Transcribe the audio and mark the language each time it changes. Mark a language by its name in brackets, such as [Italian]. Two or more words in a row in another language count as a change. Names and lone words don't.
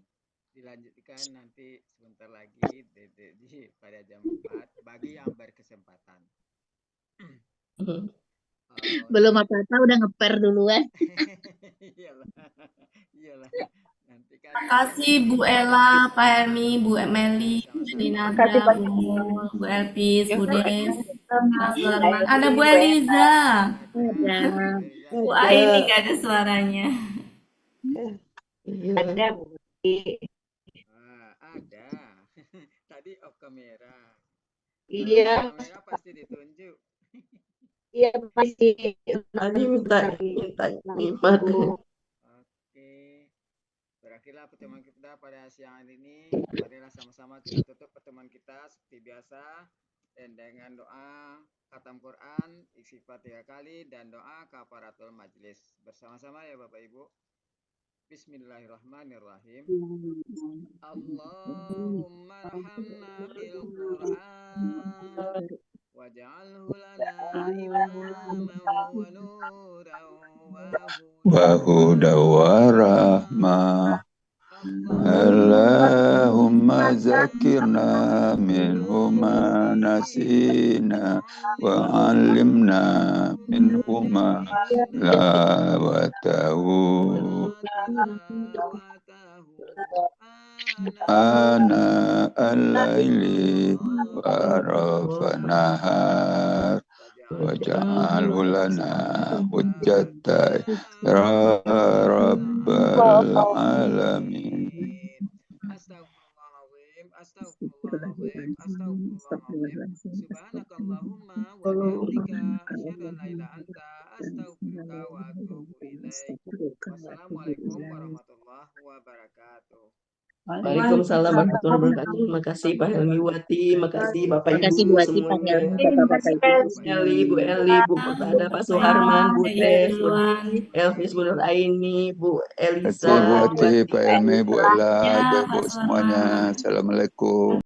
[Indonesian] Dilanjutkan nanti sebentar lagi pada jam 4 bagi yang berkesempatan. Belum apa-apa udah ngeper duluan. Iyalah. Nanti kan Terima kasih Bu Ella, Pak Helmi, Bu Meli, Bu Dinada, Bu Mul, Bu Elpis, Bu Des, Mas Sularman. Ada Bu Eliza. Ada. Bu Aini nggak ada suaranya. Ada Bu. ada. Tadi off kamera. Iya. Kamera pasti ditunjuk. Iya pasti. Tadi minta nikmat. Oke. Berakhirlah pertemuan kita pada siang hari ini. Marilah sama-sama kita tutup pertemuan kita seperti biasa dan dengan doa khatam Quran, istighfar 3 kali dan doa kafaratul majlis. Bersama-sama ya Bapak Ibu. [Arabic] بسم الله الرحمن الرحيم اللهم ارحمنا بالقرآن واجعله لنا إماما ونورا وهدى ورحمة. اللهم ذكرنا منه ما نسينا وعلمنا منه ما لا وتاه آناء الليل وأطراف النهار واجعله لنا حجة يا رب العالمين. Astagfirullahaladzim. سبحانك اللهم وبحمدك أشهد أن لا إله أنت أستغفرك وأتوب إليك. والسلام عليكم ورحمة الله وبركاته. وعليكم السلام ورحمة الله وبركاته. [Indonesian] Terima kasih Pak Helmi Wati, makasih Bapak Terima kasih Ibu Bu Wati, Pak semuanya. Helmi, Bapak-Bapak Ibu. Bu Eli, Bu Murtada, Pak Suharman, Bu Des, Bu Elvis, Bu Nur Aini, Bu Terima Elisa, kasih Bu Bu Ati, Pak Helmi, Bu Ella, Ya, Ibu-Ibu Pak semuanya. Suharman. Assalamualaikum.